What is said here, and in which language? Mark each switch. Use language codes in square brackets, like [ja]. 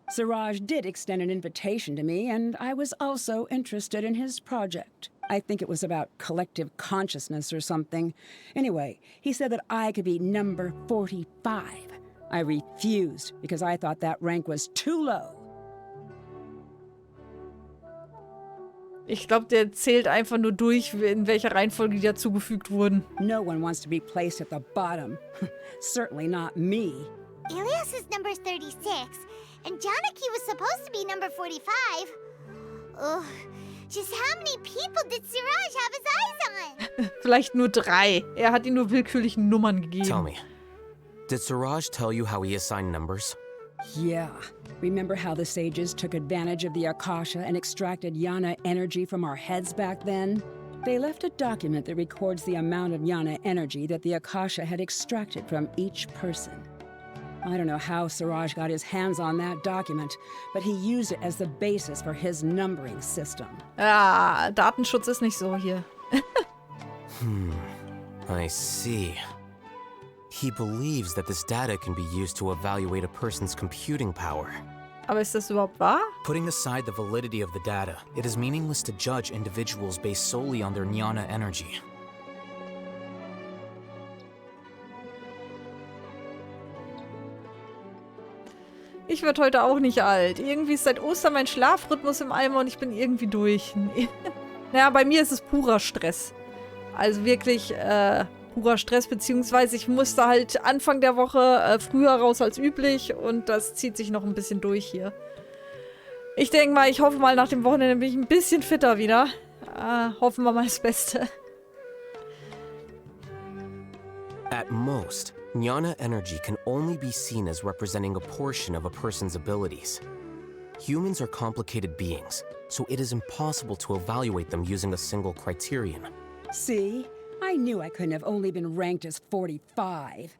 [en] Siraj did extend an invitation to me, and I was also interested in his project. I think it was about collective consciousness or something. Anyway, he said that I could be number 45. I refused because I thought that rank was too low. [de] Ich glaube, der zählt einfach nur durch, in welcher Reihenfolge die dazugefügt wurden. [en] No one wants to be placed at the bottom. Certainly not me. Ilyas is number 36, and Janaki was supposed to be number 45. Ugh. Just how many people did Siraj have his eyes on? [de] Vielleicht nur 3. Er hat ihnen nur willkürliche Nummern gegeben. [en] Tell me, did Siraj tell you how he assigned numbers? Yeah. Remember how the sages took advantage of the Akasha and extracted Yana energy from our heads back then? They left a document that records the amount of Yana energy that the Akasha had extracted from each person. I don't know how Siraj got his hands on that document, but he used it as the basis for his numbering system. [de] Ah, Datenschutz ist nicht so hier. [en] I see. He believes that this data can be used to evaluate a person's computing power. [de] Aber ist das überhaupt wahr? [en] Putting aside the validity of the data, it is meaningless to judge individuals based solely on their jnana energy. [de] Ich werde heute auch nicht alt. Irgendwie ist seit Ostern mein Schlafrhythmus im Eimer und ich bin irgendwie durch. Naja, bei mir ist es purer Stress. Also wirklich purer Stress, beziehungsweise ich musste halt Anfang der Woche früher raus als üblich und das zieht sich noch ein bisschen durch hier. Ich denke mal, ich hoffe mal, nach dem Wochenende bin ich ein bisschen fitter wieder. Hoffen wir mal das Beste. [en] At most, jnana energy can only be seen as representing a portion of a person's abilities. Humans are complicated beings, so it is impossible to evaluate them using a single criterion. See? I knew I couldn't have only been ranked as 45.